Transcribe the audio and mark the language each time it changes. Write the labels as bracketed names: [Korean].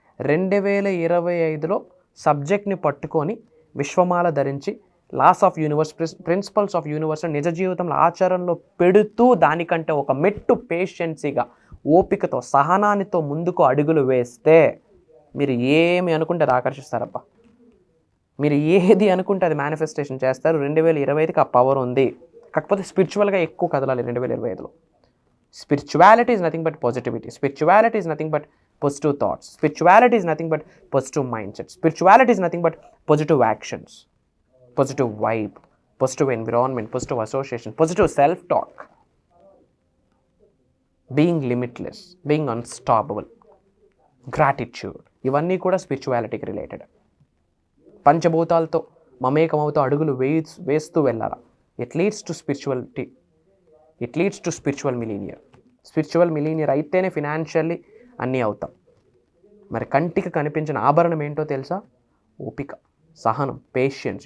[Telugu] 2025లో సబ్జెక్ట్ని పట్టుకొని విశ్వమాల ధరించి loss of universe, principles of universe నిజ జీవితంలో ఆచరణలో పెడుతూ, దానికంటే ఒక మెట్టు పేషెన్సీగా, ఓపికతో, సహనానితో ముందుకు అడుగులు వేస్తే మీరు ఏమి అనుకుంటే అది ఆకర్షిస్తారబ్బా. మీరు ఏది అనుకుంటే అది మేనిఫెస్టేషన్ చేస్తారు. 2025కి ఆ పవర్ ఉంది. కాకపోతే స్పిరిచువల్గా ఎక్కువ కదలాలి 2025లో. [English] Spirituality is nothing but positivity. Spirituality is nothing but positive thoughts. Spirituality is nothing but positive mindset. Spirituality is nothing but positive actions, positive vibe, positive environment, positive association, positive self-talk, being limitless, being unstoppable, gratitude. [Telugu] ఇవన్నీ కూడా స్పిరిచువాలిటీకి related. పంచభూతాలతో మమేకమవుతూ అడుగులు వేస్తూ వెళ్ళాలా. [English] It leads to spirituality, it leads to spiritual millionaire. [Telugu] Spiritual millionaire అయితేనే financially అన్నీ అవుతాం. మరి కంటికి కనిపించిన ఆభరణం ఏంటో తెలుసా? ఓపిక, సహనం, పేషెన్స్.